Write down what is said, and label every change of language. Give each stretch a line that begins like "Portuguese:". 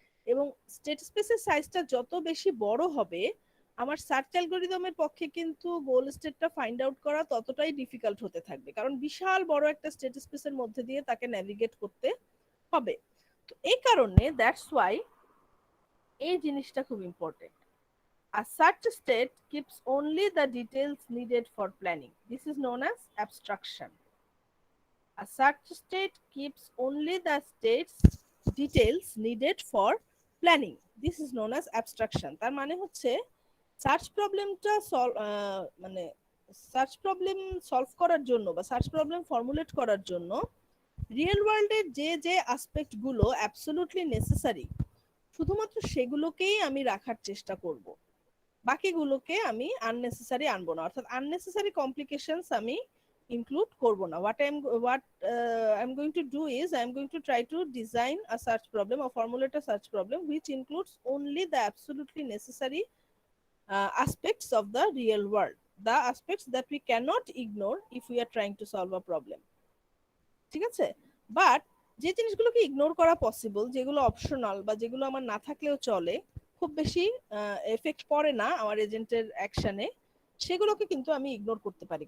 Bangla: এবং স্টেট স্পেসের সাইজটা যত বেশি বড় হবে আমার সার্চ অ্যালগরিদমের পক্ষে কিন্তু গোল স্টেটটা ফাইন্ড আউট করা ততটাই ডিফিকাল্ট হতে থাকবে, কারণ বিশাল বড় একটা স্টেট স্পেসের মধ্যে দিয়ে তাকে নেভিগেট করতে হবে। তো এই কারণে
English: that's why
Bangla: এই জিনিসটা খুব important.
English: A search state keeps only the details needed for planning. This is known as abstraction. A search state keeps only the state's details needed for planning. This is known as abstraction.
Bangla: তার মানে হচ্ছে search প্রবলেমটা মানে search problem solve করার জন্য বা search problem formulate করার জন্য রিয়েল ওয়ার্ল্ডের যে যে অ্যাসপেক্ট গুলো অ্যাবসলিউটলি নেসেসারি শুধুমাত্র সেগুলোকেই আমি রাখার চেষ্টা করব, বাকিগুলোকে আমি আননেসেসারি আনবো না, অর্থাৎ আননেসেসারি কমপ্লিকেশনস আমি ইনক্লুড করব না।
English: what I'm going to do is I'm going to try to design a search problem or formulate a search problem which includes only the absolutely necessary aspects of the real world, the aspects that we cannot ignore if we are trying to solve a problem.
Bangla: ঠিক আছে, but যে জিনিসগুলোকে ignore করা possible, যেগুলো optional বা যেগুলো আমার না থাকলেও চলে, খুব বেশি এফেক্ট পড়ে না আমার এজেন্টের অ্যাকশনে, সেগুলোকে কিন্তু আমি ইগনোর করতে পারি।